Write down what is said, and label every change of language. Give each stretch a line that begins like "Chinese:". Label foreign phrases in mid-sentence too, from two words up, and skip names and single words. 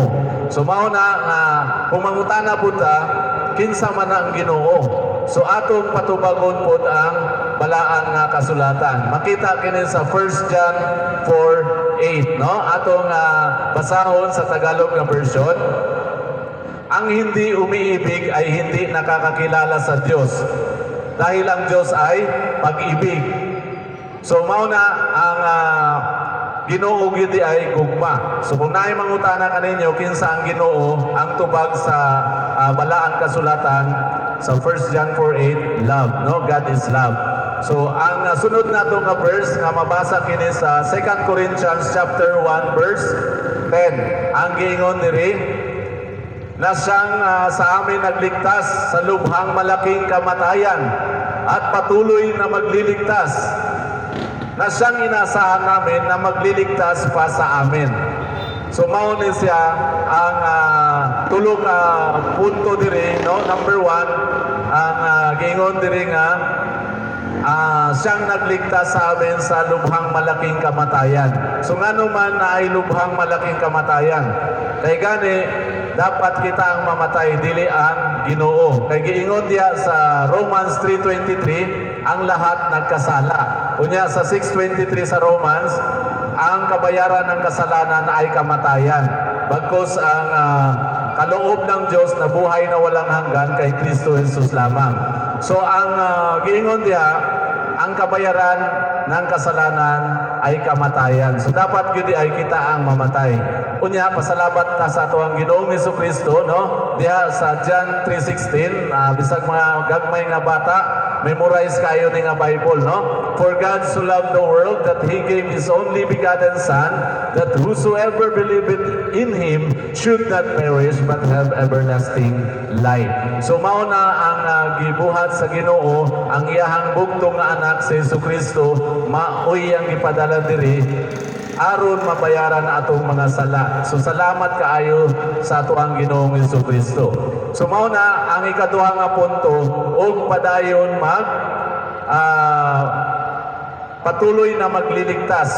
Cebuano: So mao na nga kung mangutana pud ta, kinsa man ang Ginoo? So atong patubagon pod ang balaan nga kasulatan. Makita kini sa 1 John 4:8, no? Atong basahon sa Tagalog nga version.
Filipino: Ang hindi umiibig ay hindi nakakakilala sa Diyos, dahil ang Diyos ay pag-ibig.
Cebuano: So mao na ang Ginoo gyud ay gugma. So kung naay mangutana kaninyo kinsa ang Ginoo, ang tubag sa balaan kasulatan sa 1 John 4:8, love, no?
English: God is love.
Cebuano: So ang sunod nato nga verse nga mabasa kini sa 2 Corinthians chapter 1 verse 10. Ang giingon diri,
Filipino: na siyang sa amin nagligtas sa lubhang malaking kamatayan at patuloy na magliligtas, na siyang inasahan namin na magliligtas pa sa amin.
Cebuano: So mao ni siya ang tulog punto diri, no? Number 1, ang giingon diri nga
Filipino: siyang nagligtas sa amin sa lubhang malaking kamatayan.
Cebuano: So ngano man na ay
Filipino: lubhang malaking kamatayan,
Cebuano: kay gani dapat kita ang mamatay, dili ang Ginoo. Kay giingon diya sa Romans 3:23,
Filipino: ang lahat nagkasala.
Cebuano: Unya sa 6:23 sa Romans,
Filipino: ang kabayaran ng kasalanan ay kamatayan. Bagkus ang kaloob ng Diyos na buhay na walang hanggan kay Kristo Jesus lamang.
Cebuano: So ang giingon diya,
Filipino: ang kabayaran ng kasalanan ay kamatayan.
Cebuano: So dapat yun ay kita ang mamatay. Unya pasalamat ta sa ato ang Ginoong Jesucristo, no? Diha sa John 3:16, bisag mga gagmay nga bata, memorize kayo ni nga Bible, no?
English: For God so loved the world that He gave His only begotten Son, that whosoever believeth in Him should not perish but have everlasting life.
Cebuano: So mao na ang gibuhat sa Ginoo, ang iyahang bugtong nga anak si Jesucristo, maoy ang ipadala diri aron mabayaran atong mga sala. So salamat kaayo sa ato ang Ginoong Jesucristo. So mao na ang ikaduha nga punto, og padayon
Filipino: patuloy na magliligtas.